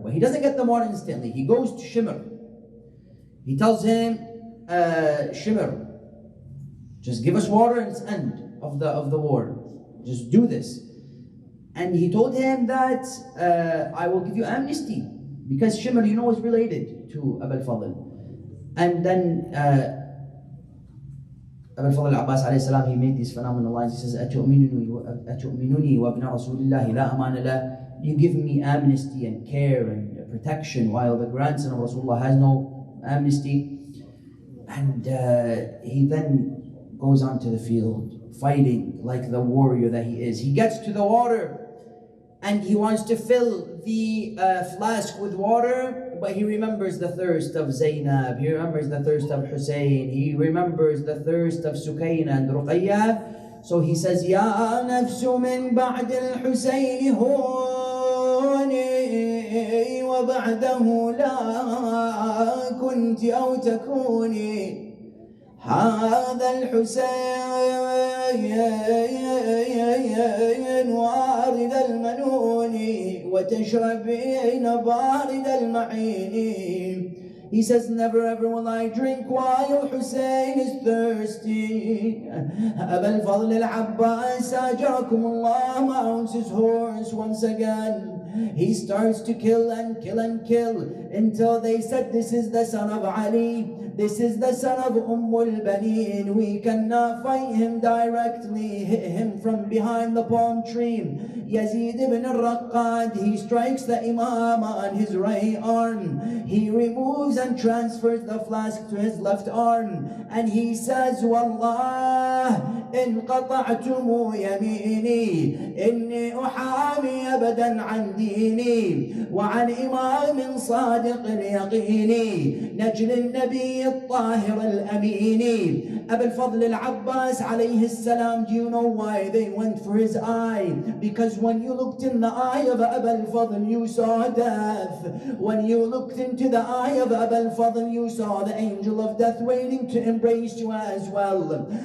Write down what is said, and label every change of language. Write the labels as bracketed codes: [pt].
[en] But he doesn't get them water instantly. He goes to Shimr. He tells him, Shimr, just give us water and it's end. of the war. Just do this. And he told him that I will give you amnesty, because Shimr, you know, is related to Abu al-Fadl. And then Abu al-Fadl al-Abbas alayhi salam, he made these phenomenal lines. He says, [ar] أَتُؤْمِنُنِي وَابْنَ رَسُولِ اللَّهِ لَا أَمَانَ لَهُ. [en] You give me amnesty and care and protection, while the grandson of Rasulullah has no amnesty. And he then goes onto the field, fighting like the warrior that he is. He gets to the water, and he wants to fill the flask with water, but he remembers the thirst of Zainab, he remembers the thirst of Hussein, he remembers the thirst of Sukayna and Ruqayyah. So he says, [ar] Ya nafsu min ba'd al-Husayn huni wa ba'dahu la kunti aw takuni. هذا الحسين وارد المنون وتشربين بارد المعين. [en] He says, never ever will I drink while Hussein is thirsty. Abu al-Fadl al-Abbas, Ajarakum Allah, mounts his horse once again. He starts to kill and kill and kill, until they said, this is the son of Ali, this is the son of al-Baneen. We cannot fight him directly, hit him from behind the palm tree. Yazid ibn al-Raqqad, he strikes the Imam on his right arm. He removes and transfers the flask to his left arm, and he says, [ar] Wallah, إن قطعتم يميني إني أحامي أبدا عن ديني وعن إمام صادق اليقين نجل النبي الطاهر الأمين. [en] Abu al-Fadl al-Abbas alayhi salam, do you know why they went for his eye? Because when you looked in the eye of Abu al-Fadl, you saw death. When you looked into the eye of Abu al-Fadl, you saw the angel of death waiting to embrace you as well.